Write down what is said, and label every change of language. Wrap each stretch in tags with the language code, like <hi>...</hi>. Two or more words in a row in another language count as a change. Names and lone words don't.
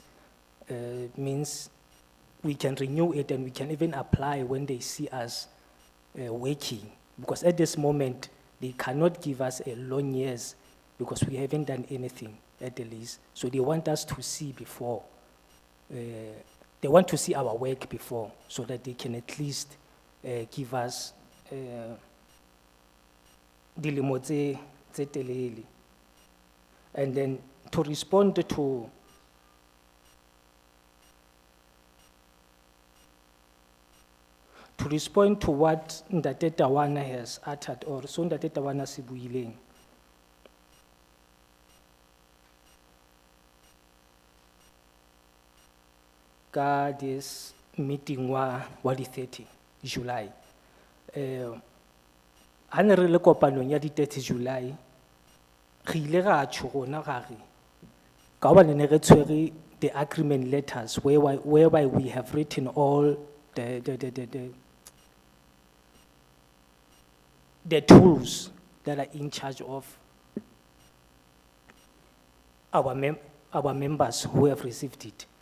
<en>Means we can renew it, and we can even apply when they see us working. Because at this moment, they cannot give us a long years because we haven't done anything at the lease. So they want us to see before. They want to see our work before, so that they can at least give us</en> <st>dilemo tse telele.</st> <en>And then to respond to what Ntate Tawana has uttered, or</en> <st>so Ntate Tawana se buileng. Ka</st> <en>this meeting</en> <st>wa di 30 July. Ha ne re le kopanong ya di 30 July, re ile ra tjho rona ga re ka hobane ne re tshwere</st> <en>the agreement letters whereby we have written all the tools that are in charge of our members who have received it.</en>